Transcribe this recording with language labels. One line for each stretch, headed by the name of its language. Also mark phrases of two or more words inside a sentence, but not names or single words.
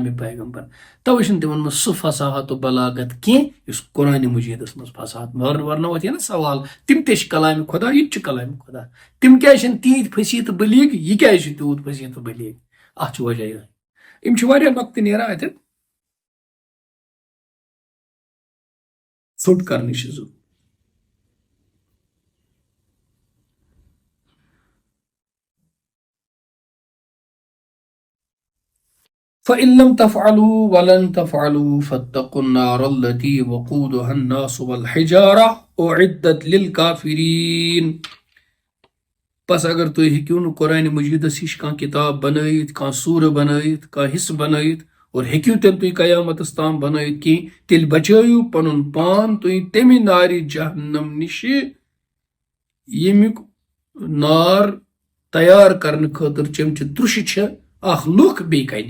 Kashmiri: پیغمبر توے چھُنہٕ تِمن منٛز سُہ فصاحت و بلاغت کینٛہہ یُس قرآنِ مجیٖدس منٛز فصاحت ورنہٕ وۄتھِ نا سوال تِم تہِ چھِ کلامِ خۄدا یہِ تہِ چھُ کلامِ خۄدا تِم کیازِ چھِنہٕ تیٖتۍ فصیح تہٕ بلیغ یہِ کیازِ چھُ تیوٗت فصیح تہٕ بلیغ اتھ چھُ وجہ یِہے یِم چھِ واریاہ نۄقطہٕ نیران اتٮ۪ن ژھوٚٹ کرنٕچ چھِ ضروٗرت.
Arabic: فَإِن لَمْ تَفْعَلُوا وَلَن تَفْعَلُوا فَاتَّقُوا النَّارَ الَّتِي وَقُودُهَا النَّاسُ وَالْحِجَارَةُ أُعِدَّتْ لِلْكَافِرِينَ.
Kashmiri: بس اگر تُہۍ ہیٚکِو نہٕ قرآنِ مجیٖدس ہِش کانٛہہ کِتاب بنٲیِتھ، کانٛہہ سوٗرٕ بنٲیِتھ، کانٛہہ حصہٕ بنٲیِتھ، اور ہیٚکِو تیٚلہِ تُہۍ قیامتس تام بنٲیِتھ کینٛہہ، تیٚلہِ بچٲیِو پنُن پان تُہۍ تمہِ نارِ جہنم نِشہِ ییٚمیُک نار تیار کرنہٕ خٲطرٕ چمچہِ ترٛوشہِ چھِ اکھ لُکھ بیٚیہِ کنہِ.